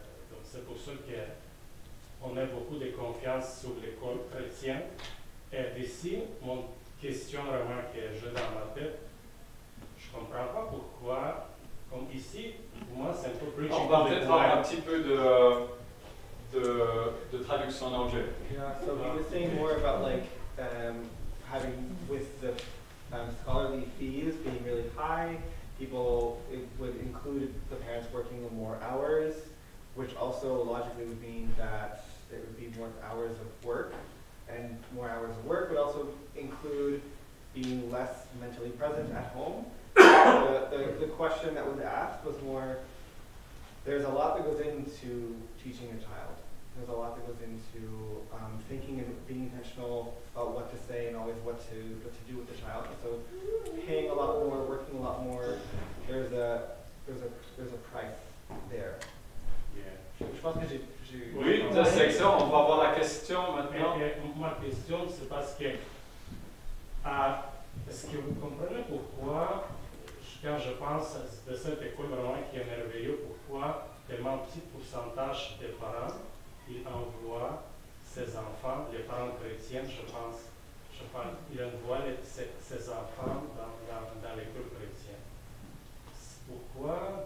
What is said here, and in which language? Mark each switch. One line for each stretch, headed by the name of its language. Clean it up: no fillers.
French: Donc c'est pour ça qu'on a beaucoup de confiance sur l'école chrétienne. Et d'ici, mon question vraiment que j'ai dans ma tête, je ne comprends pas pourquoi, comme ici, pour moi c'est un peu plus... On va peut-être avoir un petit peu de traduction en anglais.
English: Yeah, so he was saying more about like having with the scholarly fees being really high, it would include the parents working more hours, which also logically would mean that it would be more hours of work, and more hours of work would also include being less mentally present at home. The question that was asked was more, there's a lot that goes into teaching a child. There's a lot that goes into thinking and being intentional about what to say and always what to do with the child. So paying a lot more, working a lot more, there's a price there. Yeah.
French: Je pense que j'ai Oui, de section, on va avoir la question maintenant. Ma question, c'est parce que, est-ce que vous comprenez pourquoi, quand je pense de cette école vraiment qui est merveilleuse, pourquoi tellement petit pourcentage des parents ils envoient ses enfants, les parents chrétiens, je pense, ils envoient ses enfants dans l'école chrétienne. Pourquoi?